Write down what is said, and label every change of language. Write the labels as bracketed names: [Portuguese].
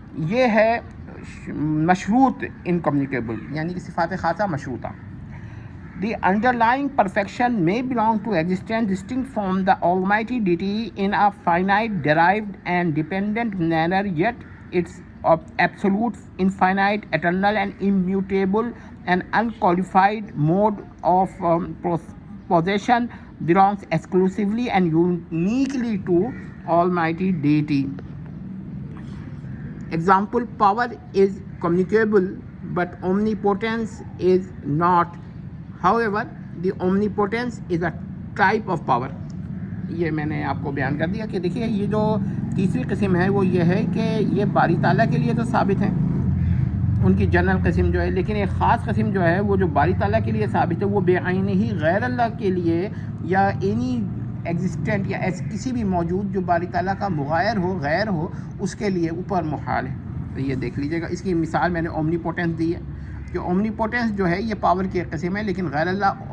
[Urdu] یہ ہے مشروط انکمیونیکیبل، یعنی کہ صفات خاصہ مشروطہ۔ [English] The underlying perfection may belong to existence distinct from the almighty deity in a finite, derived and dependent manner, yet its absolute, infinite, eternal and immutable and unqualified mode of possession belongs exclusively and uniquely to almighty deity. Example, power is communicable but omnipotence is not. However, the omnipotence is a type of power۔ [Urdu] یہ میں نے آپ کو بیان کر دیا کہ دیکھیے، یہ جو تیسری قسم ہے وہ یہ ہے کہ یہ باری تعالیٰ کے لیے تو ثابت ہیں، ان کی جنرل قسم جو ہے، لیکن ایک خاص قسم جو ہے وہ جو باری تعالیٰ کے لیے ثابت ہے، وہ بے عینی ہی غیر اللہ کے لیے یا اینی ایگزسٹنٹ یا کسی بھی موجود جو باری تعالیٰ کا مغایر ہو، غیر ہو، اس کے لیے اوپر محال ہے۔ تو یہ دیکھ لیجیے گا، اس کی مثال میں نے اومنی پوٹنس دی ہے، کہ اومنی پوٹنس جو ہے یہ پاور کی ایک قسم ہے، لیکن غیر اللہ